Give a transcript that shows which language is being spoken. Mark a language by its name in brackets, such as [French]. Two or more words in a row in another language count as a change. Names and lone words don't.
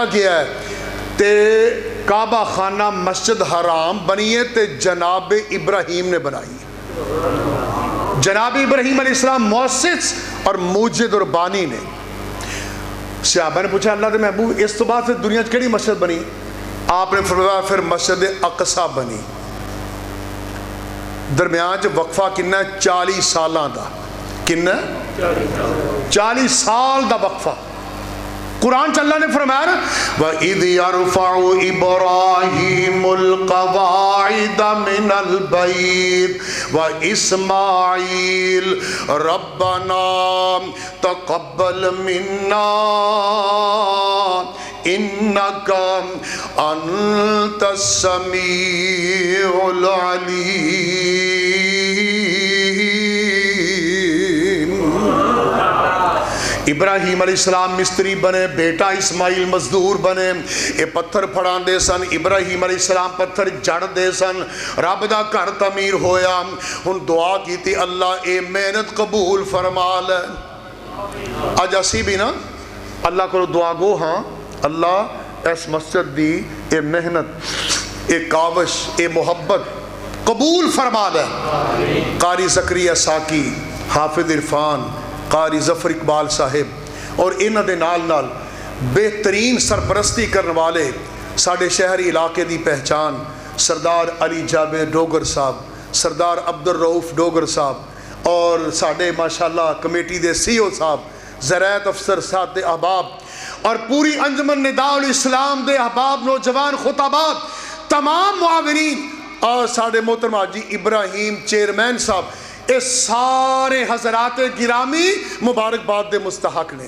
[Punjabi] گیا ہے تے کعبہ خانہ مسجد حرام بنی ہے تے جناب ابراہیم نے بنائی جناب ابراہیم [Arabic] علیہ السلام [Punjabi] مؤسس اور موجد اور بانی نے صحابہ نے پوچھا اللہ دے محبوب اس تو بعد پھر دنیا کیڑی مسجد بنی آپ نے فرمایا پھر مسجد اقصی بنی درمیان جو وقفہ کنہ 40 سالاں دا کنہ 40 سال دا وقفہ قرآن چ اللہ نے فرمایا [Arabic] وَإِذْ يَرْفَعُ إِبْرَاهِيمُ الْقَوَاعِدَ مِنَ الْبَيْتِ وَإِسْمَاعِيلُ رَبَّنَا تَقَبَّلْ مِنَّا إِنَّكَ أَنْتَ السَّمِيعُ [Punjabi] الْعَلِيمُ ابراہیم [Arabic] علیہ السلام [Punjabi] مستری بنے، بیٹا اسماعیل مزدور بنے، یہ پتھر پھڑان دے سن، ابراہیم [Arabic] علیہ السلام [Punjabi] پتھر جڑ دے سن، رب دا گھر تعمیر ہویا۔ ہن دعا کیتی اللہ اے محنت قبول فرما لے۔ اج اسی بھی نا اللہ کو دعا گو ہاں اللہ اس مسجد دی اے محنت، اے کاوش، اے محبت قبول فرما دے۔ قاری زکریا ساکی، حافظ عرفان، قاری ظفر اقبال صاحب اور انہاں دے نال نال بہترین سرپرستی کرنے والے ساڈے شہری علاقے دی پہچان سردار علی جابر ڈوگر صاحب، سردار عبد الرؤف ڈوگر صاحب اور ساڈے ماشاءاللہ کمیٹی دے سی او صاحب، زراعت افسر صاحب دے احباب اور پوری انجمن نداء الاسلام دے احباب، نوجوان خطابات، تمام معاونین اور ساڈے محترم حاجی ابراہیم چیئرمین صاحب، اس سارے حضرات گرامی مبارکباد دے مستحق نے۔